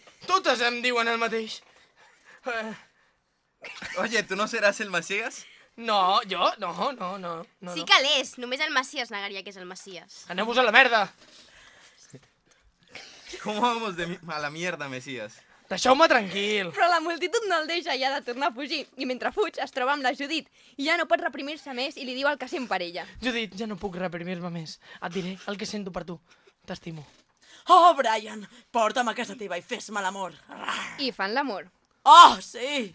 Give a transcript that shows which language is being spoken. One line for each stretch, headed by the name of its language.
Catalan: Totes em diuen el mateix. Oye, tu no seràs el Messias? No, jo? No. Sí que l'és. Només el Messias negaria que és el Messias. Aneu-vos a la merda.
Spanish: ¿Cómo vamos de a la mierda, Messias?
Catalan: Deixeu-me tranquil. Però la multitud no el deixa i ha de tornar a fugir. I mentre fuig, es troba amb la Judit. I ja no pot reprimir-se més i li diu el que sent per ella. Judit, ja no puc reprimir-me més. Et diré el que sento per tu. T'estimo. Oh, Brian, porta'm a casa teva i fes-me l'amor. I fan l'amor. Oh, sí!